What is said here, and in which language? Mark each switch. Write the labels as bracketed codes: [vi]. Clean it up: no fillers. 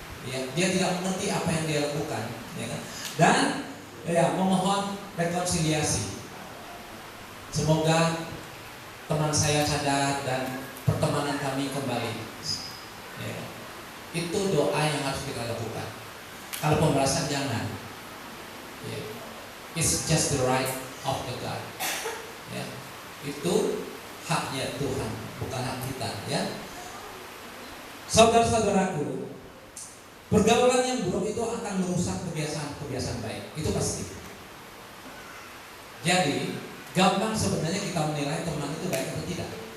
[id] Ya, dia tidak mengerti apa yang dia lakukan, ya kan? Dan ya, memohon rekonsiliasi. Semoga teman saya sadar dan pertemanan kami kembali. Ya. Itu doa yang harus kita lakukan. Kalau pembalasan jangan. Ya. [en] It's just the right of the God. [id] Ya. Itu haknya Tuhan, bukan hak kita, ya. Saudara-saudaraku, pergaulan yang buruk itu akan merusak kebiasaan-kebiasaan baik. Itu pasti. Jadi, gampang sebenarnya kita menilai teman itu baik atau tidak.